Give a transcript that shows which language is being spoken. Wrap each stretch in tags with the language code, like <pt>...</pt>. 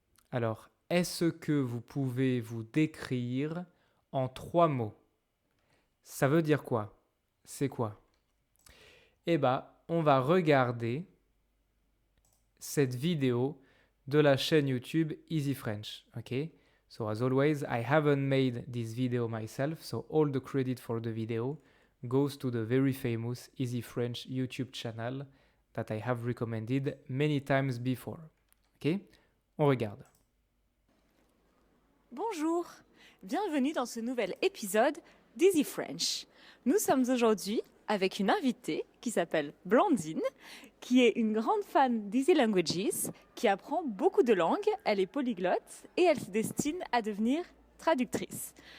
<fr>Alors, est-ce que vous pouvez vous décrire en 3 mots? Ça veut dire quoi? C'est quoi? Eh bien, on va regarder cette vidéo de la chaîne YouTube Easy French.</fr> <en>Okay? So as always, I haven't made this video myself, so all the credit for the video goes to the very famous Easy French YouTube channel that I have recommended many times before.</en> <fr>Ok? On regarde. Bonjour, bienvenue dans ce nouvel épisode d'Easy French. Nous sommes aujourd'hui avec une invitée qui s'appelle Blandine, qui est une grande fan d'Easy Languages, qui apprend beaucoup de langues, elle est polyglotte et elle se destine à devenir traductrice.</fr>